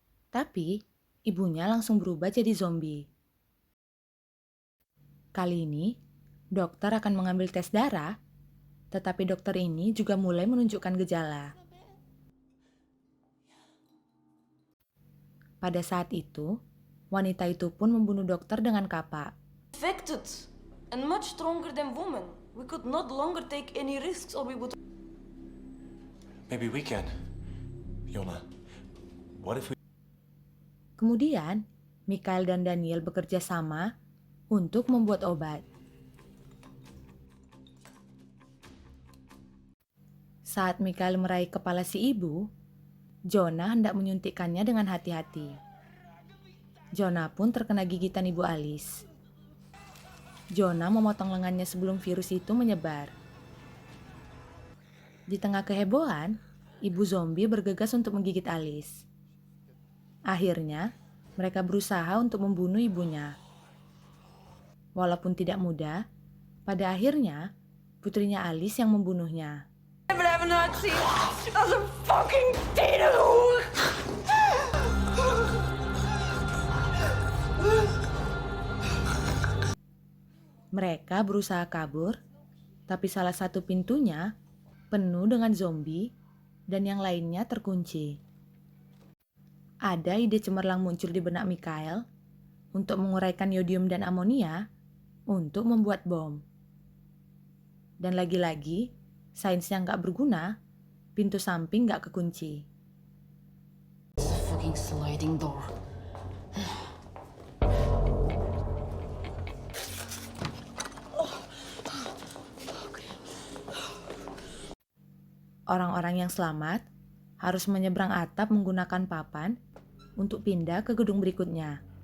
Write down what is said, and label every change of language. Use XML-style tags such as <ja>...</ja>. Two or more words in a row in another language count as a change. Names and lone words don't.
<id>Tapi, ibunya langsung berubah jadi zombie. Kali ini, dokter akan mengambil tes darah, tetapi dokter ini juga mulai menunjukkan gejala. Pada saat itu, wanita itu pun membunuh dokter dengan kapak.</id> <en>Infected and much stronger than women. We could not longer take any risks or we would... Maybe we can. Yona, what if we...</en> <id>Kemudian, Mikhail dan Daniel bekerja sama untuk membuat obat. Saat Mikhail meraih kepala si ibu, Jonah hendak menyuntikkannya dengan hati-hati. Jonah pun terkena gigitan ibu Alice. Jonah memotong lengannya sebelum virus itu menyebar. Di tengah kehebohan, ibu zombie bergegas untuk menggigit Alice. Akhirnya, mereka berusaha untuk membunuh ibunya. Walaupun tidak mudah, pada akhirnya putrinya Alice yang membunuhnya.</id> <nl>We blijven uitzien als een fucking tienerhoer.</nl> <id>Mereka berusaha kabur, tapi salah satu pintunya penuh dengan zombie dan yang lainnya terkunci. Ada ide cemerlang muncul di benak Mikhail untuk menguraikan yodium dan amonia untuk membuat bom. Dan lagi-lagi, sains yang gak berguna, pintu samping gak kekunci.</id> <en>It's a fucking sliding door.</en> <id>Orang-orang yang selamat harus menyeberang atap menggunakan papan untuk pindah ke gedung berikutnya.</id>